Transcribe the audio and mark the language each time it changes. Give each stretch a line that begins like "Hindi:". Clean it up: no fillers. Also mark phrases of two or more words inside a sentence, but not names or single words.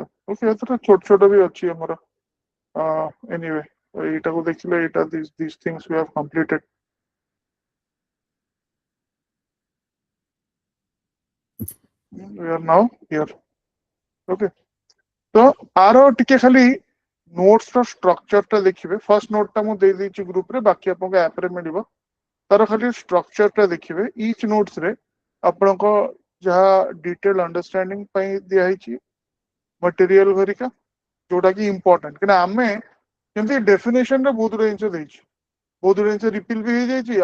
Odia: ଓକେ, ଏଥର ଛୋଟ ଛୋଟ ବି ଅଛି ଆମର. ଏନିୱେ, ଏଇଟାକୁ ଦେଖିଲେ ଏଇଟା
English: these things we have completed. We are now here.
Odia: ଓକେ, ତ ଆର ଟିକେ ଖାଲି ନୋଟ୍ସ ର ଷ୍ଟ୍ରକ୍ଚର ଟା ଦେଖିବେ.
English: first note
Odia: ଟା ମୁଁ ଦେଇ ଦେଇଛି ଗ୍ରୁପ ରେ, ବାକି ଆପଣଙ୍କ ଆପ ରେ ମିଳିବ. ତାର ଖାଲି ଷ୍ଟ୍ରକ୍ଚର ଟା ଦେଖିବେ.
English: each notes
Odia: ରେ ଆପଣଙ୍କ ଯାହା
English: detail understanding
Odia: ପାଇଁ ଦିଆହେଇଛି ମଟେରିଆଲ ଘରିକା, ଯୋଉଟା କି ଇମ୍ପୋର୍ଟାଣ୍ଟ, କାହିଁକିନା ଆମେ ଯେମିତି ଡେଫିନେସନ ରେ ବହୁତ ଜିନିଷ ଦେଇଛି, ବହୁତ ଜିନିଷ ରିପିଲ ବି ହେଇଯାଇଛି.